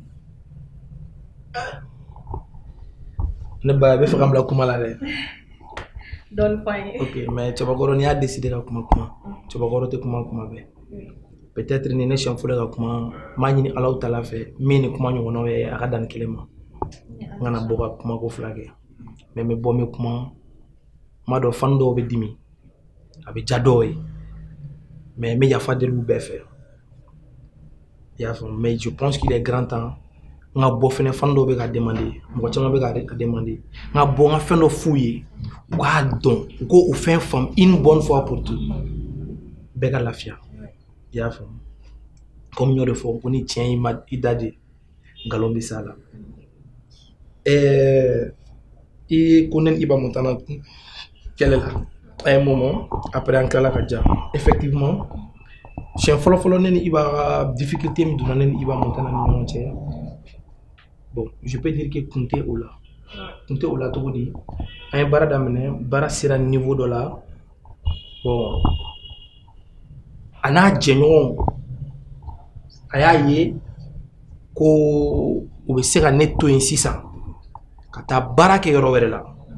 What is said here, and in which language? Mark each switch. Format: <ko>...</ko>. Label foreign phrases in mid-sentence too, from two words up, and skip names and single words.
<bm>ne ba bɛ fɛ ka n bila kuma la dɛ. Dɔɔni fɔ an ye.</bm> <fr>ok mais</fr> <bm>cɛbakɔrɔ n'i y'a décidé ka kuma cɛbakɔrɔ tɛ kuma bɛɛ peut-être ni ne siɲɛ fɔlɔ ka kuma n b'a ɲini Alahu Taala fɛ min ni kuma ɲɔgɔnnaw ye a ka dan ni kelen ma n kana bɔ ka kuma ko fila kɛ mais n bɛ bɔ n bɛ kuma n b'a dɔn fan dɔw bɛ dimi a bɛ ja dɔw ye mais n bɛ yafa deli u bɛɛ fɛ i y'a faamu</bm> <fr>mais je pense qu'il est grand temps</fr> <bm>n ka bɔ fɛnɛ fan dɔw bɛ ka demander mɔgɔ caman bɛ ka demander n ka bɔ n ka fɛn dɔ f'u ye u k'a dɔn u k'o fɛn faamu</bm> <fr>une bonne fois pour tout</fr> <bm>bɛɛ ka lafiya i y'a faamu comme n y'o de fɔ ko ni tiɲɛ i da de nkalon bɛ s'a la i ko ne ni Iba Montana kɛlɛ la</bm> <fr>à un moment après</fr> <bm>an tilala ka ja effectivement siɲɛ fɔlɔ ne ni Iba ka difficulté min donna ne ni Iba Montana ni ɲɔgɔn cɛ</bm> <fr>bon je peux dire que</fr> <bm>kun tɛ o la cogo di an ye baara daminɛ baara sera niveau dɔ la bon a n'a jɛɲɔgɔnw a y'a ye ko u bɛ se ka ne to yen sisan ka taa baara kɛ yɔrɔ wɛrɛ la</bm>